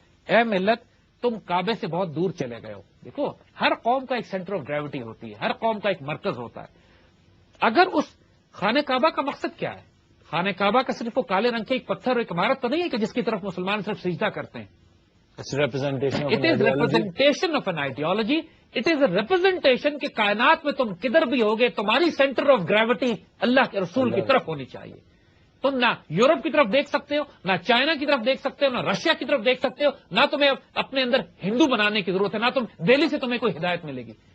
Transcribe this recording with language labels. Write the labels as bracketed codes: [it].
[ur] اے ملت، تم کعبے سے بہت دور چلے گئے ہو. دیکھو، ہر قوم کا ایک سینٹر آف گریوٹی ہوتی ہے، ہر قوم کا ایک مرکز ہوتا ہے. اگر اس خانہ کعبہ کا مقصد کیا ہے؟ خانہ کعبہ کا صرف وہ کالے رنگ کے ایک پتھر، ایک عمارت تو نہیں ہے کہ جس کی طرف مسلمان صرف سجدہ کرتے ہیں. [en] It's a representation of It is representation of an ideology. It is a representation [ur] کہ کائنات میں تم کدھر بھی ہوگے تمہاری سینٹر آف گریوٹی اللہ کے رسول کی طرف ہونی چاہیے. تم نہ یورپ کی طرف دیکھ سکتے ہو، نہ چائنا کی طرف دیکھ سکتے ہو، نہ رشیا کی طرف دیکھ سکتے ہو. نہ تمہیں اپنے اندر ہندو بنانے کی ضرورت ہے، نہ تم دہلی سے تمہیں کوئی ہدایت ملے گی.